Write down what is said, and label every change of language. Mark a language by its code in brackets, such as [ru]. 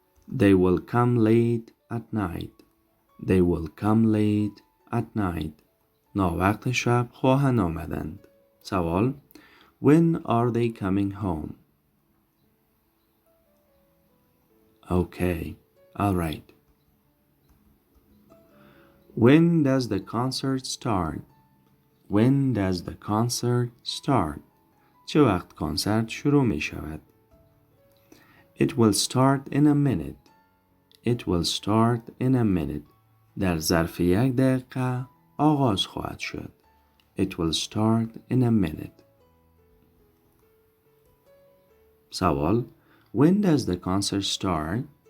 [en] They will come late at night. They will come late at night. [fa] ناوقت شب خواهند آمدند. سوال [en] When are they coming home? Okay, all right. When does the concert start? When does the concert start? [fa] چه وقت کنسرت شروع می شود؟ [en] It will start in a minute. It will start in a minute. [fa] در ظرف 1 دقیقه آغاز خواهد شد. [en] It will start in a minute. [fa] سوال [en] When does the concert start?